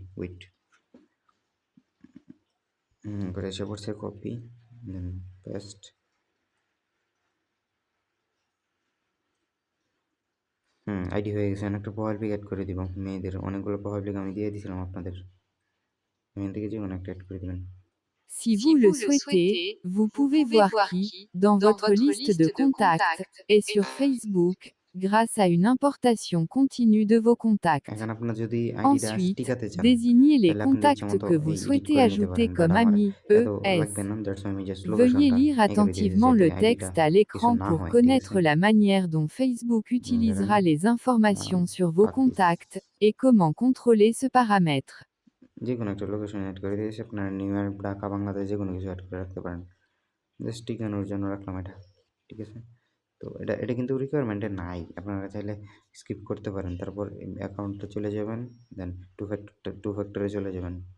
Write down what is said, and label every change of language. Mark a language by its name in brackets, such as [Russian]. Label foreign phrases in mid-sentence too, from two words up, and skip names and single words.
[Bangla] ওয়েট, করে এসে পড়ছে কপি, [English] then paste. [Bangla] আইডি হয়ে গেছে। একটা [English] profile pic add [Bangla] করে দিব। মেয়েদের অনেকগুলো [English] profile pic [Bangla] আমি দিয়ে দিয়েছিলাম আপনাদের। এখান থেকে যে কোনো একটা অ্যাড করে দেবেন। [French] Si vous le souhaitez, vous pouvez voir qui, dans votre liste de contacts, et sur Facebook, grâce à une importation continue de vos contacts. [Bangla] এখন আপনার যদি আইডিটা [French] Ensuite, [Bangla] টিকাতে চান, [French] désignez les [Bangla] তাহলে আপনি ইচ্ছে [French] contacts [Bangla] মতো [French] que vous [Bangla] এই এডিট [French] souhaitez [Bangla] করে নিতে [French] ajouter [Bangla] পারেন। বাট [French] comme [Bangla] আমার [French] amis, [Bangla] এত ES. লাগবে না, দ্যাটস আমি জাস্ট [French] Veuillez [Bangla] লোকেশনটা [French] lire [Bangla] এখানে দিয়ে দিয়েছি [French] attentivement [Bangla] যাতে [French] le [Bangla] আইডিটা [French] texte à [Bangla] কিছু [French] l'écran [Bangla] না [French] pour [Bangla] হয়, ঠিক আছে? [French] connaître la manière dont Facebook utilisera les informations sur vos contacts et comment contrôler ce paramètre. [Bangla] যে কোনো একটা লোকেশন অ্যাড করে দিয়েছি। আপনার নিউ ইয়র্ক, ঢাকা, বাংলাদেশ যে কোনো কিছু অ্যাড করে রাখতে পারেন। জাস্ট ঠিকানোর জন্য রাখলাম এটা, ঠিক আছে? তো এটা কিন্তু রিকোয়ারমেন্টে নাই, আপনারা চাইলে স্কিপ করতে পারেন। তারপর অ্যাকাউন্টে চলে যাবেন, [English] then two factor [Bangla] চলে যাবেন।